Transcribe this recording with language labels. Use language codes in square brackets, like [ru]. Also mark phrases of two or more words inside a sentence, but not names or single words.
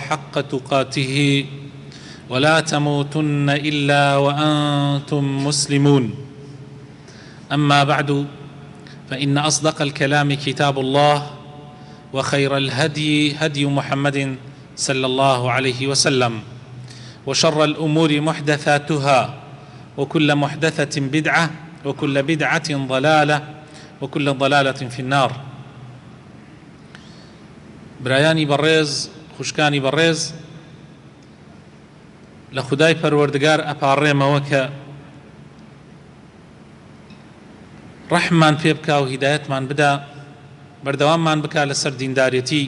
[ar] حق تقاته ولا تموتن إلا وأنتم مسلمون أما بعد فإن أصدق الكلام كتاب الله وخير الهدي هدي محمد صلى الله عليه وسلم وشر الأمور محدثاتها وكل محدثة بدعة وكل بدعة ضلالة وكل ضلالة في النار. [ckb] برایانی بەڕێز خوشکانی بەڕێز لە خودای پەروەردگار ئەپاڕێمەوە کە ڕەحممان پێ بکا و هیدایەتمان بدا بەردەواممان بکا لەسەر دیندارەتی.